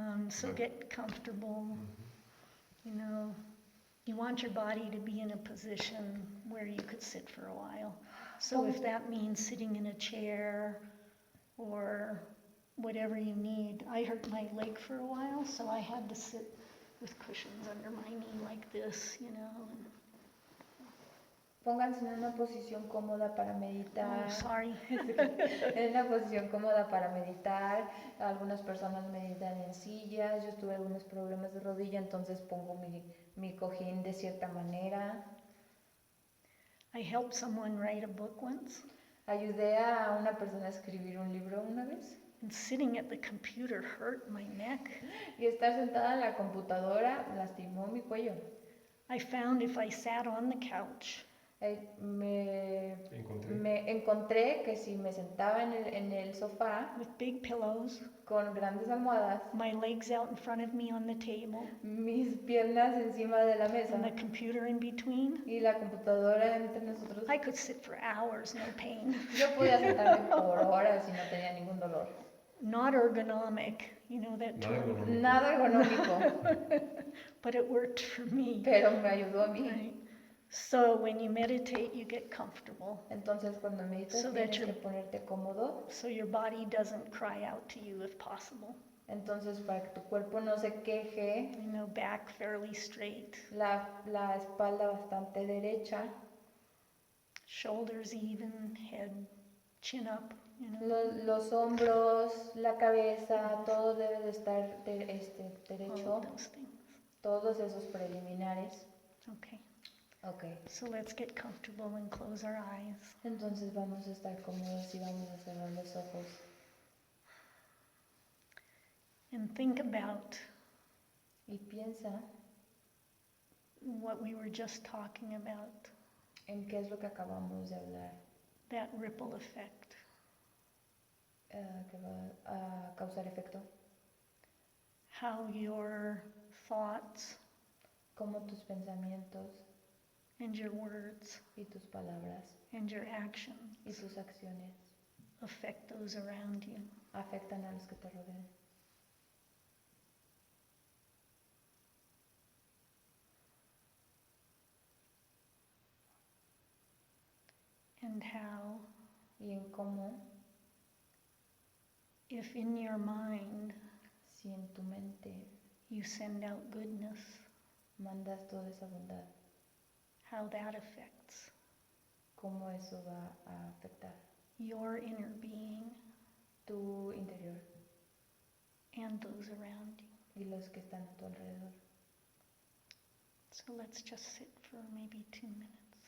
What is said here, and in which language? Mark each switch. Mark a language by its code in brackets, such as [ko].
[en] So get comfortable. You know, you want your body to be in a position where you could sit for a while. So if that means sitting in a chair or whatever you need. I hurt my leg for a while, so I had to sit with cushions under my knee like this, you know. [es] Pónganse en una posición cómoda para meditar. [en] Oh, sorry. [es] En una posición cómoda para meditar. Algunas personas meditan en sillas. Yo tuve algunos problemas de rodilla, entonces pongo mi cojín de cierta manera. [en] I helped someone write a book once. [es] Ayudé a una persona a escribir un libro una vez. [en] And sitting at the computer hurt my neck. [es] Y estar sentada en la computadora lastimó mi cuello. [en] I found if I sat on the couch, [es] Me encontré que si me sentaba en el sofá [en] with big pillows, [es] con grandes almohadas, [en] my legs out in front of me on the table, [es] mis piernas encima de la mesa [en] and the computer in between, [es] y la computadora entre nosotros, [en] I could sit for hours, no pain. [es] yo podía sentarme por horas y no tenía ningún dolor. [en] Not ergonomic, you know that term. [es] Nada ergonómico, [en] But it worked for me. [es] pero me ayudó a mí. [en] Right. So when you meditate, you get comfortable. [es] Entonces cuando meditas [en] So that [es] tienes que ponerte cómodo. [en] So your body doesn't cry out to you if possible. [es] Entonces para que tu cuerpo no se queje, [en] You know, back fairly straight, [es] la espalda bastante derecha, [en] shoulders even, head, chin up, you know. [es] los hombros, la cabeza, todo debe de estar derecho, [en] All of those things. [es] todos esos preliminares. [en] Okay. Okay. So let's get comfortable and close our eyes. [es] Entonces vamos a estar cómodos y vamos a cerrar los ojos. [en] And think about [es] Y piensa [en] what we were just talking about, [es] en qué es lo que acabamos de hablar, [en] that ripple effect. [es] que va a causar efecto. [en] How your thoughts [es] Cómo tus pensamientos [en] and your words [es] y tus palabras [en] and your actions [es] y tus acciones [en] affect those around you. [es] afectan a los que te rodean. [en] And how, [es] Y en cómo, [en] if in your mind [es] si en tu mente [en] you send out goodness, [es] mandas toda esa bondad, [en] how that affects [es] cómo eso va a afectar [en] your inner being [es] tu interior [en] and those around you. [es] y los que están a tu alrededor. [en] So let's just sit for maybe 2 minutes.